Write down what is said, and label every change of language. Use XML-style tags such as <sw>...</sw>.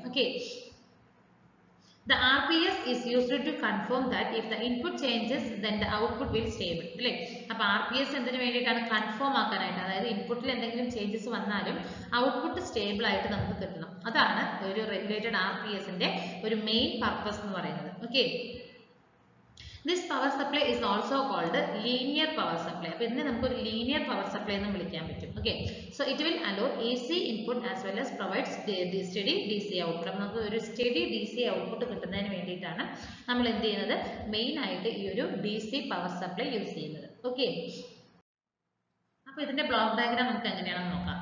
<en>Okay, the RPS is used to confirm that if the input changes then the output will stable.</en> <ml>അല്ലേ, അപ്പൊ RPS എന്തിനു വേണ്ടിയിട്ടാണ്, confirm ആക്കാനായിട്ട്. അതായത് ഇൻപുട്ടിൽ എന്തെങ്കിലും ചേഞ്ചസ് വന്നാലും ഔട്ട്പുട്ട് സ്റ്റേബിൾ ആയിട്ട് നമുക്ക് കിട്ടണം. അതാണ് ഒരു റെഗുലേറ്റഡ് RPSന്റെ ഒരു മെയിൻ പർപ്പസ് എന്ന് പറയുന്നത്.</ml> <en>Okay, this power supply is also called linear power supply.</en> <ml>അപ്പോൾ ഇതിനെ നമുക്ക് ഒരു ലീനിയർ പവർ സപ്ലൈ എന്ന് വിളിക്കാൻ പറ്റും. Okay,</ml> <en>So it will allow AC input as well as provide steady DC output.</en> <ml>നമുക്ക് ഒരു സ്റ്റഡി DC ഔട്ട്പുട്ട് കിട്ടുന്നതിന് വേണ്ടിയിട്ടാണ് നമ്മൾ എന്ത് ചെയ്യുന്നത്, മെയിൻ ആയിട്ട് ഈ ഒരു DC പവർ സപ്ലൈ യൂസ് ചെയ്യുന്നത്. ഓക്കെ, അപ്പോൾ ഇതിന്റെ ബ്ലോക്ക് ഡയഗ്രാം നമുക്ക് എങ്ങനെയാണെന്ന് നോക്കാം.</ml>